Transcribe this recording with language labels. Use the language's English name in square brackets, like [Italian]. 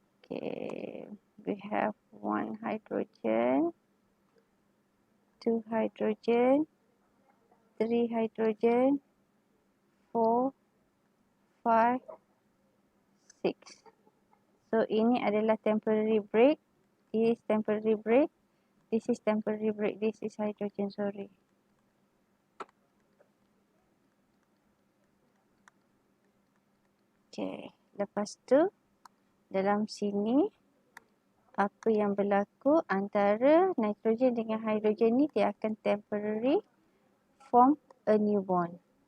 [English] Okay, we have 1 hydrogen, 2 hydrogen, 3 hydrogen, 4, 5, 6. [Malay] So ini adalah [English] temporary break. This is temporary break. This is temporary break. This is hydrogen, sorry. [Malay] Okay, lepas tu dalam sini apa yang berlaku antara nitrogen dengan hydrogen ni, dia akan [English] temporary form a new bond.